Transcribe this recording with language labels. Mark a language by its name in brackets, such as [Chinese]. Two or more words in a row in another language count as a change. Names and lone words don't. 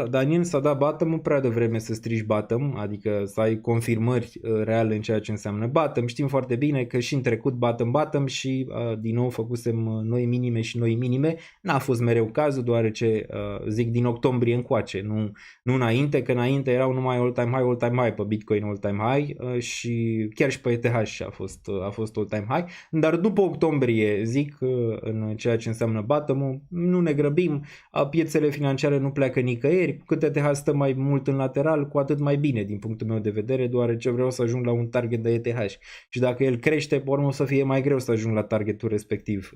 [Romanian] Daniel, s-a dat bottom prea devreme să strigi bottom, adică să ai confirmări reale în ceea ce înseamnă bottom. Știm foarte bine că și în trecut bottom și din nou făcusem noi minime. N-a fost mereu cazul, deoarece zic din octombrie încoace, nu înainte, că înainte erau numai [English] all-time high [Romanian] pe Bitcoin, [English] all-time high [Romanian] și chiar și pe ETH a fost [English] all-time high, [Romanian] dar după octombrie zic în ceea ce înseamnă bottom-ul, nu ne grăbim, piețele financiare nu pleacă nicăieri, cu cât ETH stă mai mult în lateral, cu atât mai bine din punctul meu de vedere, deoarece vreau să ajung la un target de ETH și dacă el crește, pe urmă o să fie mai greu să ajung la targetul respectiv.